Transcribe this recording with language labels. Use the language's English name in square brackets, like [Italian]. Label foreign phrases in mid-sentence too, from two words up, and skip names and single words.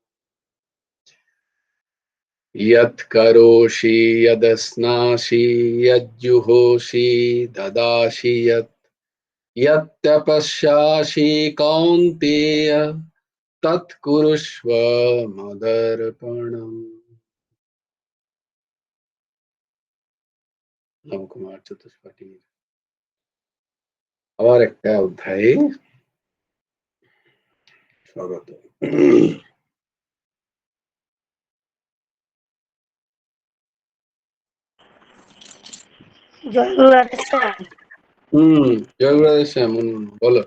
[Sanskrit] यत् करोषि यदस्नासि यज्जुहोषि ददासि यत् यत्तपस्यासि कौन्तेय तत्कुरुष्व मदर्पणम्। [Bangla] নবকুমার চতুষ্পাঠী আবার একটা অধ্যায়ে স্বাগত। জয় গুরুদেব শ্যাম, বলো।